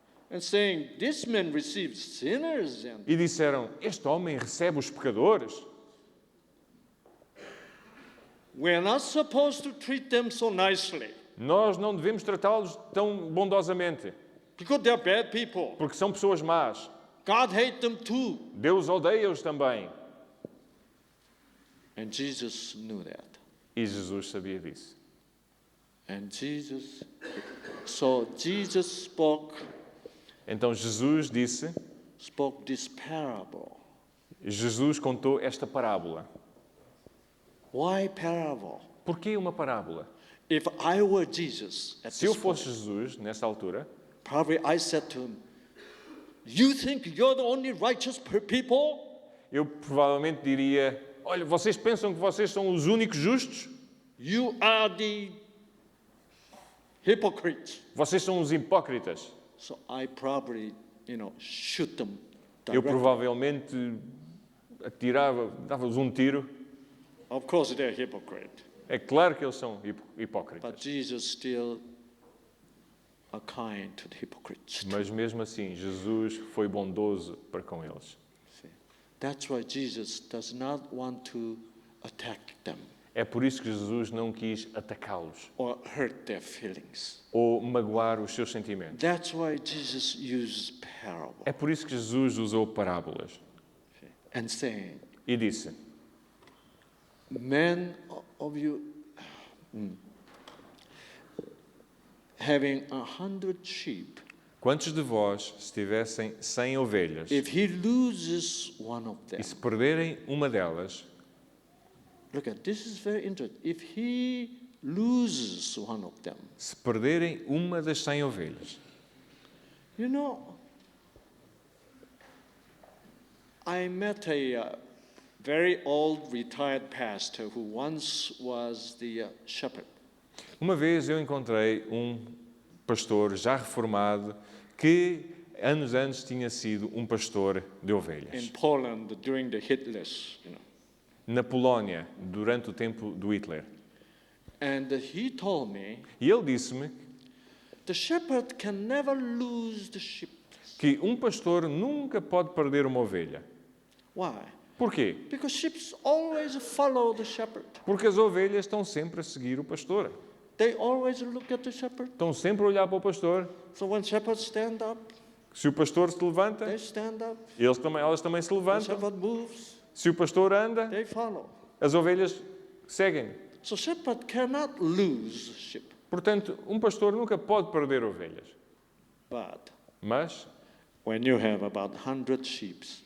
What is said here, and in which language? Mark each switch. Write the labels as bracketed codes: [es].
[en] and saying, "This man receives sinners and [pt] e disseram: este homem recebe os pecadores. [en] we're not supposed to treat them so nicely [pt] Nós não devemos tratá-los tão bondosamente, [en] because they're bad people. [pt] porque são pessoas más. [en] God hates them too." [pt] Deus odeia-os também. [en] And Jesus knew that. [pt] E Jesus sabia disso. [en] And so Jesus spoke [pt] Então Jesus disse, [en] this parable. [pt] Jesus contou esta parábola. [en] Why parable? [pt] Porquê uma parábola? [en] If I were Jesus at [pt] Se eu [en] this [pt] fosse [en] point, [pt] Jesus, nesta altura, [en] probably I said to him, "You think you're the only righteous people? [pt] eu provavelmente diria, olha, vocês pensam que vocês são os únicos justos? [en] You are the hypocrites." [pt] Vocês são os hipócritas. [en] So I probably, shoot them [pt] Eu [en] directly. [pt] provavelmente atirava, dava-lhes um tiro. [en] Of course they're hypocrite. [pt] É claro que eles são [en] But [pt] hipócritas. [en] Jesus still are kind to the hypocrites. [pt] Mas mesmo assim, Jesus foi bondoso para com eles. [en] See, that's why Jesus does not want to attack them [pt] É por isso que Jesus não quis atacá-los [en] or hurt their feelings. [pt] ou magoar os seus sentimentos. [en] That's why Jesus uses parable [pt] É por isso que Jesus usou parábolas [en] and saying, [pt] e disse: [en] "Men of you having 100 sheep, [pt] quantos de vós, se tivessem 100 ovelhas [en] if he loses one of them," [pt] e se perderem uma delas, [en] look at this is very interesting. If he loses one of them, [pt] se perderem uma das 100 ovelhas, [en] I met a very old retired pastor who once was the shepherd. [pt] uma vez eu encontrei um pastor já reformado que anos antes tinha sido um pastor de [en] In [pt] ovelhas. [en] Poland during the Hitler's, [pt] Na Polónia, durante o tempo do Hitler. [en] And he told me, [pt] E ele disse-me [en] the shepherd can never lose the sheep. [pt] que um pastor nunca pode perder uma ovelha. [en] Why? [pt] Porquê? [en] Because sheep always follow the shepherd. [pt] Porque as ovelhas estão sempre a seguir o pastor. [en] They always look at the shepherd. [pt] Estão sempre a olhar para o pastor. [en] So when shepherds stand up, [pt] Se o pastor se levanta, [en] they stand up. [pt] elas também se [en] The [pt] levantam. [en] shepherd moves, [pt] Se o pastor anda, [en] they follow. [pt] as ovelhas seguem. [en] So shepherd cannot lose sheep. [pt] Portanto, um pastor nunca pode perder ovelhas. [en] But [pt] Mas [en] when you have about 100 sheep,